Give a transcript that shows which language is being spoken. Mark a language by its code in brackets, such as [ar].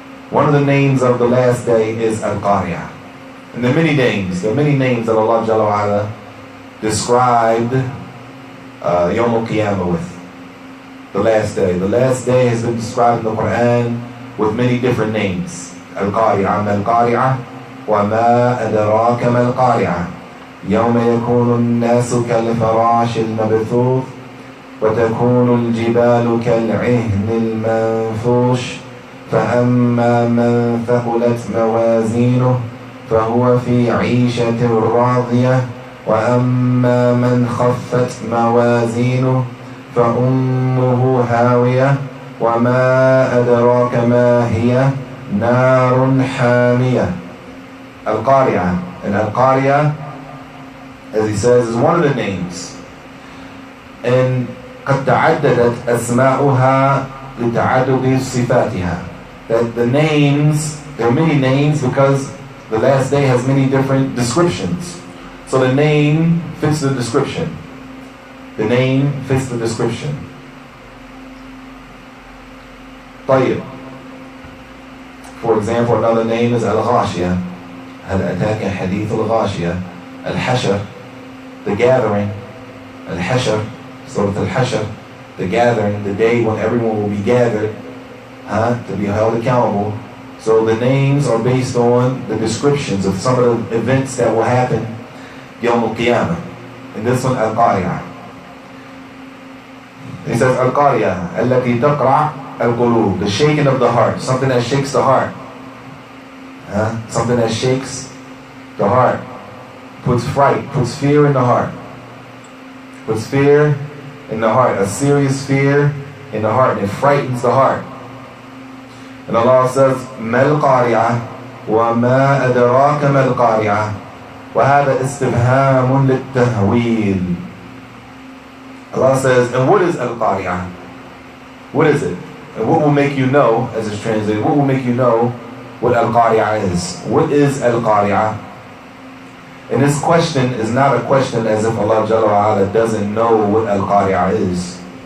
[en] One of the names of the last day is Al-Qariyah. And there are many names that Allah Jalla wa'ala described Yawm al-Qiyamah with. the last day. The last day has been described in the Quran with many different names. [ar] Al-Qariyah, Al-Qariyah, وَمَا أَدْرَاكَ مَا الْقَارِعَةُ يَوْمَ يَكُونُ النَّاسُ كَالْفَرَاشِ الْمَبْثُوثِ وَتَكُونُ الْجِبَالُ كَالْعِهْنِ الْمَنفُوشِ فَأَمَّا مَنْ ثَقُلَتْ مَوَازِينُهُ فَهُوَ فِي عِيشَةٍ رَاضِيَةٍ وَأَمَّا مَنْ خَفَّتْ مَوَازِينُهُ فَأُمُّهُ هَاوِيَةٌ وَمَا أَدْرَاكَ مَا هِيَهْ نَارٌ حَامِيَةٌ. [en] Al-Qariyah. And Al-Qariyah, as he says, is one of the names. And [ar] قد تعددت أسماؤها لتعدد صفاتها. [en] That the names, there are many names because the last day has many different descriptions. So the name fits the description. The name fits the description. [ar] طيب. [en] For example, another name is Al-Ghashiyah. [ar] هل أتاك حديث الغاشية. Al-Hashr, [en] the gathering. Al-Hashr, Surah Al-Hashr, the gathering, the day when everyone will be gathered to be held accountable. So the names are based on the descriptions of some of the events that will happen Yawm al-Qiyamah. And this one, Al-Qariyah. He says, Al-Qariyah, [ar] التي تقرع القلوب, [en] the shaking of the heart, something that shakes the heart. Something that shakes the heart, puts fright, puts fear in the heart. Puts fear in the heart, a serious fear in the heart, and it frightens the heart. And Allah says, [ar] ما القارعة وما أدراك ما القارعة وهذا استفهام للتهويل. [en] Allah says, and what is Al-Qariyah? What is it? And what will make you know, as it's translated, what will make you know what Al-Qariyah is? What is Al-Qariyah? And this question is not a question as if Allah Jalla wa Ala doesn't know what Al-Qariyah is.